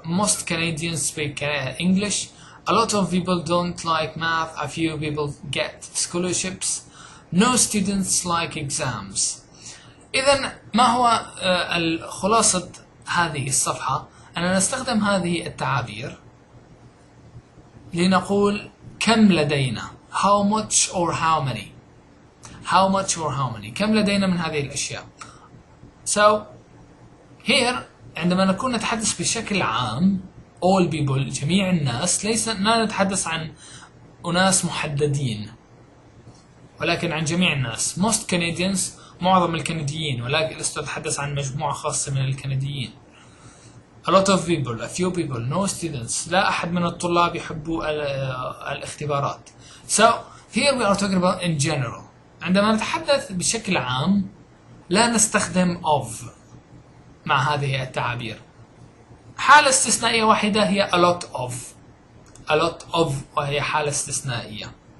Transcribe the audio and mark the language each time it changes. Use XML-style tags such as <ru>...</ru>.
<en>Most Canadians speak English. A lot of people don't like math. A few people get scholarships. No students like exams.</en> <ar>إذن ما هو خلاصة هذه الصفحة؟ أننا نستخدم هذه التعابير لنقول كم لدينا.</ar> <en>How much or how many. How much or how many.</en> <ar>كم لدينا من هذه الأشياء.</ar> <en>So here</en> <ar>عندما نكون نتحدث بشكل عام</ar> <en>all people</en> <ar>جميع الناس، لا نتحدث عن أناس محددين ولكن عن جميع الناس.</ar> <en>Most Canadians</en> <ar>معظم الكنديين، ولكن لست أتحدث عن مجموعة خاصة من الكنديين.</ar> <en>A lot of people, a few people, no students.</en> <ar>لا أحد من الطلاب يحبوا الاختبارات.</ar> <en>So here we are talking about in general.</en> <ar>عندما نتحدث بشكل عام لا نستخدم of مع هذه التعابير. حالة استثنائية واحدة هي a lot of. A lot of وهي حالة استثنائية.</ar>